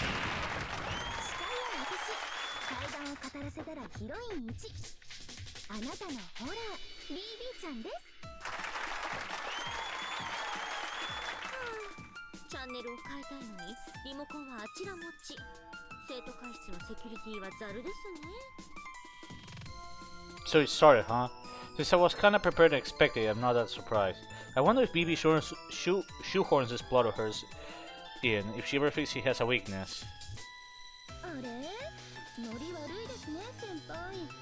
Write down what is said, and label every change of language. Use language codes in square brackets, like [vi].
[ja] 司会は私、怪談を語らせたらヒロイン1、あなたのホラー BB ちゃんです。チャンネルを変えたいのにリモコンはあちら持ち。生徒会室のセキュリティはザルですね。 [en] So it started, huh? Since I was kinda prepared and expected, I'm not that surprised. I wonder if BB shoehorns this plot of hers in, if she ever thinks she has a weakness. [ja] あれ、ノリ悪いですね、先輩。